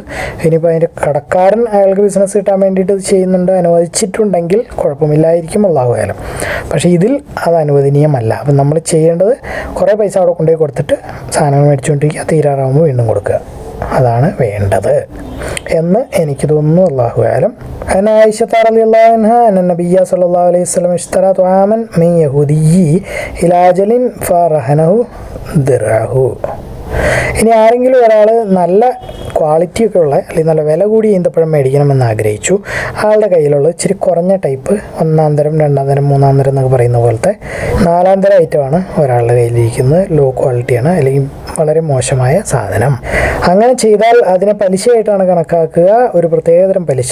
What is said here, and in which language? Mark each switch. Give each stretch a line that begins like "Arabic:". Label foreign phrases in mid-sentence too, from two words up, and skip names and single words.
Malayalam: ഇനിയിപ്പോൾ അതിൻ്റെ കടക്കാരൻ അയാൾക്ക് ബിസിനസ് കിട്ടാൻ വേണ്ടിയിട്ട് ഇത് ചെയ്യുന്നുണ്ട്, അനുവദിച്ചിട്ടുണ്ടെങ്കിൽ കുഴപ്പമില്ലായിരിക്കും,
Arabic: الله أعلم.
Malayalam: പക്ഷേ ഇതിൽ അത് അനുവദനീയമല്ല. അപ്പം നമ്മൾ ചെയ്യേണ്ടത് കുറേ പൈസ അവിടെ കൊണ്ടുപോയി കൊടുത്തിട്ട് സാധനങ്ങൾ മേടിച്ചുകൊണ്ടിരിക്കുക, തീരാറാകുമ്പോൾ വീണ്ടും കൊടുക്കുക, അതാണ് വേണ്ടത് എന്ന് എനിക്ക് തോന്നുന്നു,
Arabic: الله أعلم. عن عائشة رضي الله عنها أن النبي صلى الله عليه وسلم اشترى طعاما من يهودي إلى أجل فرهنه درعه.
Malayalam: ഇനി ആരെങ്കിലും ഒരാൾ നല്ല ക്വാളിറ്റിയൊക്കെ ഉള്ള അല്ലെങ്കിൽ നല്ല വില കൂടിയ ഈന്തപ്പഴം മേടിക്കണമെന്ന് ആഗ്രഹിച്ചു. ആളുടെ കയ്യിലുള്ള ഇച്ചിരി കുറഞ്ഞ ടൈപ്പ്, ഒന്നാം തരം, രണ്ടാം തരം, മൂന്നാം തരം എന്നൊക്കെ പറയുന്ന പോലത്തെ നാലാം തരം ഐറ്റമാണ് ഒരാളുടെ കയ്യിലിരിക്കുന്നത്.
English: low quality
Malayalam: അല്ലെങ്കിൽ വളരെ മോശമായ സാധനം. അങ്ങനെ ചെയ്താൽ അതിനെ പലിശയായിട്ടാണ് കണക്കാക്കുക, ഒരു പ്രത്യേകതരം പലിശ.